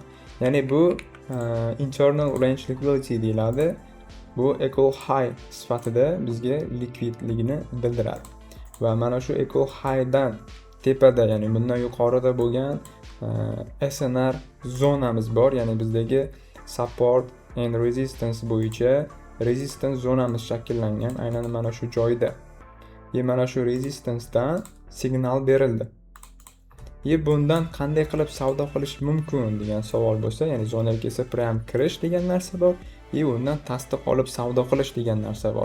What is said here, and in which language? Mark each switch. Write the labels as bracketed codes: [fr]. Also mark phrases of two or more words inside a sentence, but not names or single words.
[uz] Ya'ni bu [en] internal range liquidity [uz] deyiladi. Bu [en] equal high [uz] sifatida bizga likvidligini bildiradi. Va mana shu [en] equal high [uz] dan tepada, ya'ni bundan yuqorida bo'lgan SNR zonamiz bor, ya'ni bizdagi [en] support and resistance [uz] bo'yicha resistance zonamiz shakllangan aynan mana shu joyda. Mana shu resistance dan signal berildi. Bundan qanday qilib savdo qilish mumkin degan savol bo'lsa, ya'ni zonaga kelsa prям kirish degan narsa bor, undan tasdiq olib savdo qilish degan narsa bor.